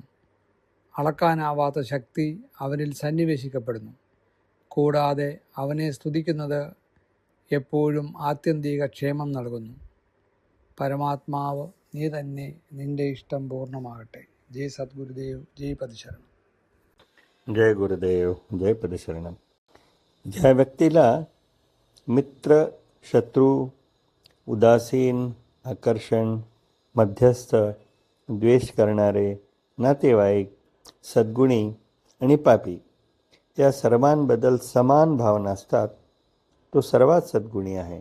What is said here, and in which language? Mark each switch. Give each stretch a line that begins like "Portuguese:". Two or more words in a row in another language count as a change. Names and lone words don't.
Malayalam: അളക്കാനാവാത്ത ശക്തി അവനിൽ സന്നിവേശിക്കപ്പെടുന്നു. കൂടാതെ അവനെ സ്തുതിക്കുന്നത് എപ്പോഴും ആത്യന്തിക ക്ഷേമം നൽകുന്നു. പരമാത്മാവ് നീ തന്നെ, നിന്റെ ഇഷ്ടം പൂർണ്ണമാകട്ടെ. ജയ് സദ്ഗുരുദേവ്, ജയ് പതിശരണം.
Marathi: जय गुरुदेव, जय पदशरणम. ज्या व्यक्तीला मित्र, शत्रू, उदासीन, आकर्षण, मध्यस्थ, द्वेष करणारे, नातेवाईक, सद्गुणी आणि पापी या सर्वांबद्दल समान भावना असतात, तो सर्वात सद्गुणी आहे.